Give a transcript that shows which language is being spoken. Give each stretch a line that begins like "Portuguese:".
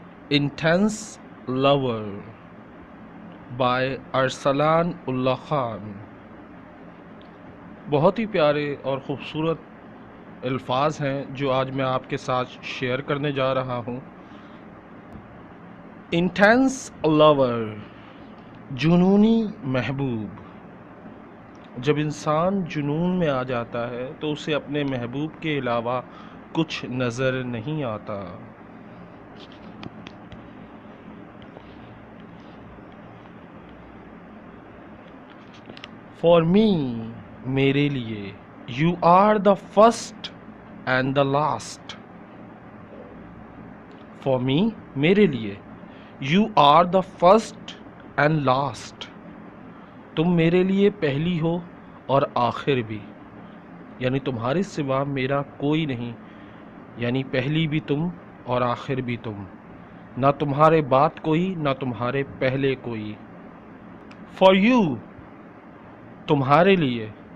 English: Intense Lover by Arsalan Ullah Khan.
Urdu: بہت ہی پیارے اور خوبصورت الفاظ ہیں جو آج میں آپ کے ساتھ شیئر کرنے جا رہا ہوں.
English: Intense Lover،
Urdu: جنونی محبوب. جب انسان جنون میں آ جاتا ہے تو اسے اپنے محبوب کے علاوہ کچھ نظر نہیں آتا.
English: For me،
Urdu: میرے لیے.
English: You are the first and the last. For me،
Urdu: میرے لیے.
English: You are the first and last.
Urdu: تم میرے لیے پہلی ہو اور آخر بھی، یعنی تمہارے سوا میرا کوئی نہیں، یعنی پہلی بھی تم اور آخر بھی تم، نہ تمہارے بعد کوئی نہ تمہارے پہلے کوئی.
English: For you،
Urdu: تمہارے لیے.